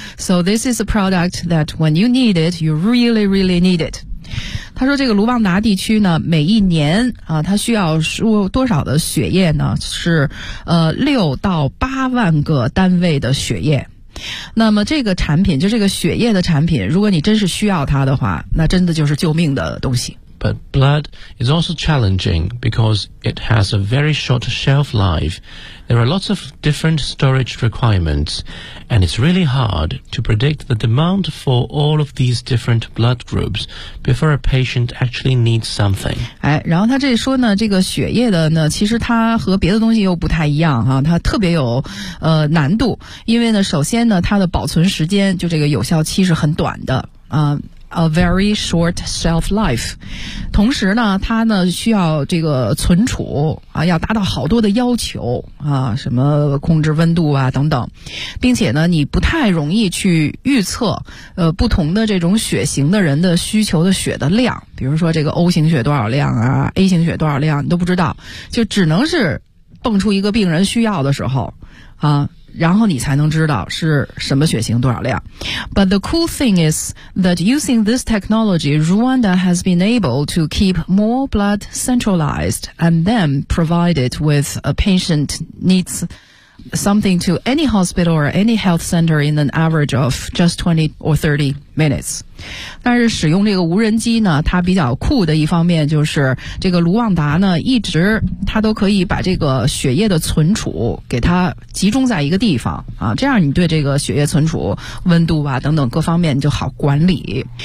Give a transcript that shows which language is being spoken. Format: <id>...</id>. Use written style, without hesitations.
<en>So this is a product that when you need it, you really, really need it.</en> <zh>他说这个卢旺达地区呢每一年啊他需要输多少的血液呢是6到8万个单位的血液。那么这个产品就这个血液的产品如果你真是需要它的话那真的就是救命的东西。</zh> <en>But blood is also challenging because it has a very short shelf life. There are lots of different storage requirements, and it's really hard to predict the demand for all of these different blood groups before a patient actually needs something.</en> <zh>哎，然后他这说呢，这个血液的呢，其实它和别的东西又不太一样哈，它特别有难度，因为呢，首先呢，它的保存时间就这个有效期是很短的啊。</zh> <en>a very short shelf life.</en> <zh>同时呢它呢需要这个存储啊，要达到好多的要求啊，什么控制温度啊等等。并且呢你不太容易去预测不同的这种血型的人的需求的血的量，比如说这个 O 型血多少量啊， A 型血多少量你都不知道，就只能是蹦出一个病人需要的时候啊，然后你才能知道是什么血型多少量。</zh> <en>But the cool thing is that using this technology, Rwanda has been able to keep more blood centralized and then provide it with a patient needs something to any hospital or any health center in an average of just 20 or 30 minutes.</en> <zh>但是使用这个无人机呢，它比较酷的一方面就是这个卢旺达呢一直它都可以把这个血液的存储给它集中在一个地方啊，这样你对这个血液存储温度啊等等各方面就好管理。</zh>